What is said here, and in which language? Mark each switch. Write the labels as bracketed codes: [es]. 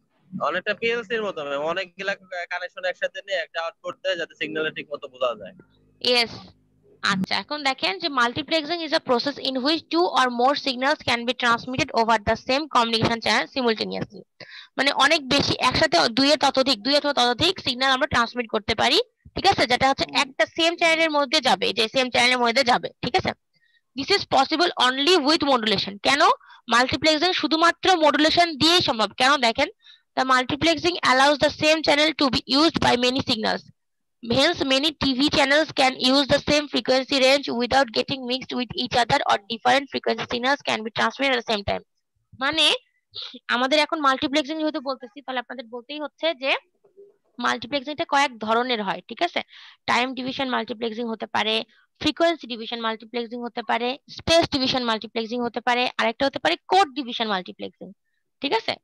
[bn] অনেকটা পিএলসির মতো অনেকগুলা কানেকশন একসাথে নিয়ে একটা আউটপুট দেয়, যাতে সিগন্যালটা ঠিকমতো বোঝা যায়। [en] Yes. [bn] আচ্ছা এখন দেখেন যে [en] Multiplexing is a process in which 2 or more signals can be transmitted over the same communication channel simultaneously। [bn] মানে অনেক বেশি একসাথে 2 অথবা ততোধিক সিগন্যাল আমরা ট্রান্সমিট করতে পারি, ঠিক আছে? যেটা হচ্ছে একটা সেম চ্যানেলের মধ্যে যাবে, যে সেম চ্যানেলের মধ্যে যাবে, ঠিক আছে? [en] This is possible only with modulation. [bn] কেন মাল্টিপ্লেক্সিং শুধুমাত্র মডুলেশন দিয়েই সম্ভব? কেন দেখেন, [en] the multiplexing allows the same channel to be used by many signals. Hence, many TV channels can use the same frequency range without getting mixed with each other, or different frequency signals can be transmitted at the same time. [bn] মানে আমাদের এখন multiplexing যেহেতু বলতেছি, তাহলে আপনাদের বলতেই হচ্ছে যে মাল্টিপ্লেক্সিংটা কয়েক ধরনের হয়, ঠিক আছে? টাইম ডিভিশন মাল্টিপ্লেক্সিং হতে পারে, ফ্রিকোয়েন্সি ডিভিশন মাল্টিপ্লেক্সিং হতে পারে, স্পেস ডিভিশন মাল্টিপ্লেক্সিং হতে পারে, আরেকটা হতে পারে কোড ডিভিশন মাল্টিপ্লেক্সিং, ঠিক আছে?